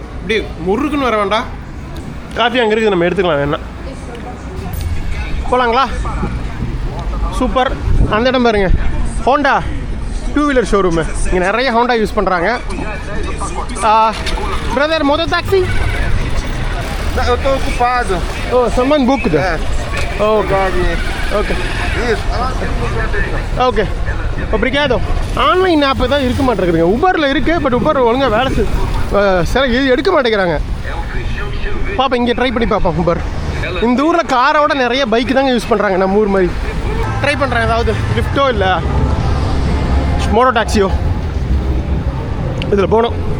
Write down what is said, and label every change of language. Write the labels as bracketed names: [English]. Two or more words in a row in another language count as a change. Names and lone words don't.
[Tamil] இப்படி முறுக்குன்னு வர வேண்டாம். காஃபி அங்கே இருக்குது, நம்ம எடுத்துக்கலாம். என்ன போகலாங்களா? சூப்பர். அந்த இடம் பாருங்க, [English] Honda 2 wheeler showroom. [Tamil] இங்கே நிறைய ஹோண்டா யூஸ் பண்ணுறாங்க. பிரதர், மொதல் டாக்ஸி? [Portuguese] Eu tô ocupado. [English] ஓ someone booked. okay okay okay. [Portuguese] Obrigado. [English] online app [Tamil] தான் இருக்க மாட்டேங்குதுங்க. உபரில் இருக்குது, பட் உபர் ஒழுங்காக வேலை சில இது எடுக்க மாட்டேங்கிறாங்க. பார்ப்போம், இங்கே ட்ரை பண்ணி பார்ப்போம். உபர் இந்த ஊரில் காரோட நிறைய பைக்கு தாங்க யூஸ் பண்ணுறாங்க. நம்ம ஊர் மாதிரி ட்ரை பண்ணுறாங்க. ஏதாவது லிஃப்ட்டோ இல்லை [English] moto taxi [Tamil] இதில் போகணும்.